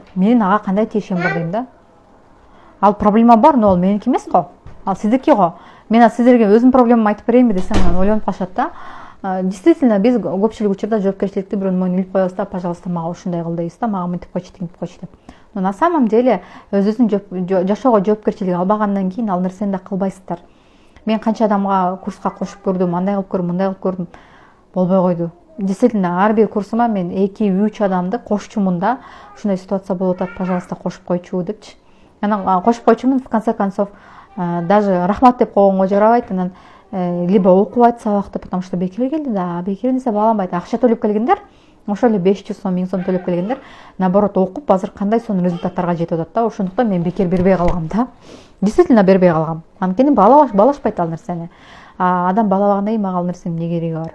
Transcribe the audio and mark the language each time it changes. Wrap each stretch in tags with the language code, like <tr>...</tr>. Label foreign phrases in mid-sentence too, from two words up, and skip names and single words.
<ky>Менин ага кандай тиешем бар дейм да. Ал проблема бар, но ал меники эмес го. Ал сиздики го. Мен сиздерге өзүмдүн проблемамды айтып берейинби десем, ойлонуп калышат да. Действительно, биз көпчүлүк учурда жоопкерчиликти бирөөнүн мойнуна илип коебуз да, пожалуйста, мага ушундай кыл дейбиз да, мага мынтип койчу, тигинтип койчу деп.</ky> <ru>Но на самом деле</ru> <ky>өзүңүздүн жашоого жоопкерчилик албагандан кийин ал нерсени да кылбайсыздар. Мен канча адамга курска кошуп көрдүм, андай кылып көрдүм, мындай кылып көрдүм, болбой койду. Действительно, ар бир курсума мен 2-3 адамды кошчумун да, ушундай ситуация болуп атат, пожалуйста, кошуп койчу депчи. Анан кошуп койчумун,</ky> <ru>в конце концов, даже</ru> <ky>рахмат деп койгонго жарабайт, анан либо окубайт сабакты,</ky> <ru>потому что</ru> <ky>бекер келди да, бекер нерсе бааланбайт. Акча төлөп келгендер, ошол эле 500 сом, 1000 сом төлөп келгендер, наоборот, окуп азыр кандай сонун результаттарга жетип атат да. Ошондуктан мен бекер бербей калгам да. Действительно бербей калгам. Анткени баалашпайт ал нерсени. Адам баалабагандан кийин мага ал нерсенин эмне кереги бар?</ky>